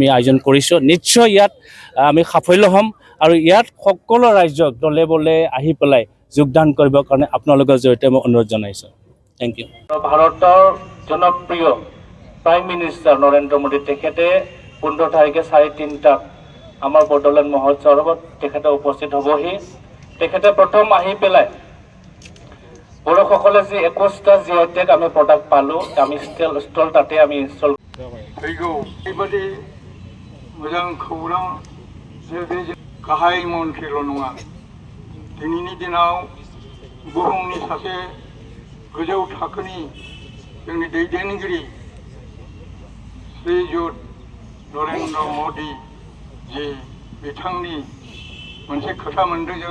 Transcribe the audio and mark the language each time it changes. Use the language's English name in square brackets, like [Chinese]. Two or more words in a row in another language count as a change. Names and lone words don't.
[Assamese] আয়োজন কৰিছোঁ নিশ্চয় ইয়াত আমি সাফল্য হ'ম আৰু ইয়াত সকলো ৰাজ্যক দলে বলে আহি পেলাই যোগদান কৰিবৰ কাৰণে আপোনালোকৰ জৰিয়তে মই অনুৰোধ জনাইছোঁ [English] thank you [Assamese] ভাৰতৰ জনপ্ৰিয় [English] prime minister [Assamese] নৰেন্দ্ৰ মোদী তেখেতে 15 তাৰিখে 3:30 আমাৰ বড'ল মহোৎসৱত তেখেতে উপস্থিত হ'বহি তেখেতে প্ৰথম আহি পেলাই বড়োসকলে যি 21টা জিআইটেগ আমি প্ৰডাক্ট পালোঁ আমি ষ্টল তাতে আমি ইনষ্টল [Bodo] फैगौ ओरैबायदि मोजां खौरां जे बे गाहाय मन्थ्रिल' नङा दिनैनि दिनाव बुहुमनि सासे गोजौ थाखोनि जोंनि दैदेनगिरि श्रीयुत नरेन्द्र मोदी जे बिथांनि मोनसे खोथा मोनदों जों